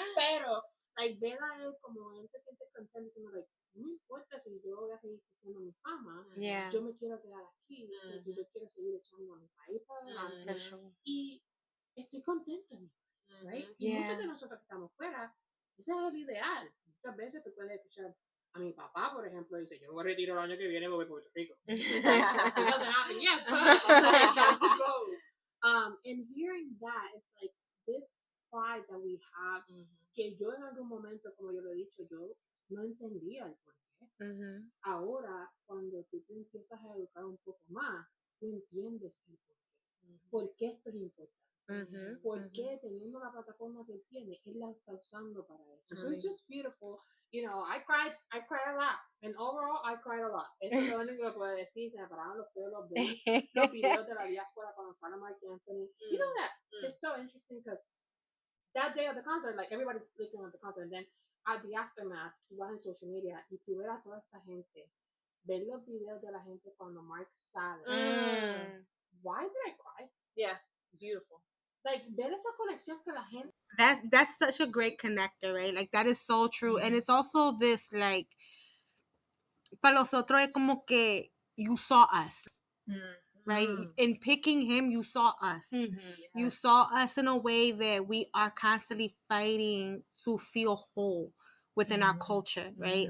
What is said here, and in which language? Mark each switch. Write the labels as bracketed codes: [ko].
[es] Pero, like, ver a él como él se siente contento, diciendo, like, no importa si yo voy a seguir haciendo mi fama, yo me quiero quedar aquí, yo quiero seguir echando a mi país para adelante. Y estoy contenta, right? Y muchos de nosotros que estamos fuera, Ese es el ideal. Muchas veces tú puedes escuchar a mi papá, por ejemplo, dice, yo me retiro el año que viene porque Puerto Rico. [en] It doesn't happen yet, but go. And hearing that, it's like this pride that we have, [es] que yo en algún momento, como yo lo he dicho, yo no entendía el por qué. Ahora, cuando tú te empiezas a educar un poco más, tú entiendes el por qué. ¿Por qué esto es importante? ¿Por qué teniendo la plataforma que él tiene, él la está usando para eso? [en] So it's just beautiful. You know, I cried a lot. And overall, I cried a lot. [es] Eso es lo único que puedo decir. Se me paraban los pelos, ver los videos de la diáspora cuando sale Mark Anthony. [en] You know that? It's so interesting because that day of the concert, like everybody's looking at the concert, and then at the aftermath, [es] tú vas en social media y tú ves a toda esta gente, ver los videos de la gente cuando Mark sale. [en] Why did I cry? Yeah, beautiful. [es] Like, ver esa conexión que la gente. [en] That's such a great connector, right? Like, that is so true. And it's also this, like, [es] para los otros es como que [en] you saw us, right? In picking him, you saw us. You saw us in a way that we are constantly fighting to feel whole within our culture, right?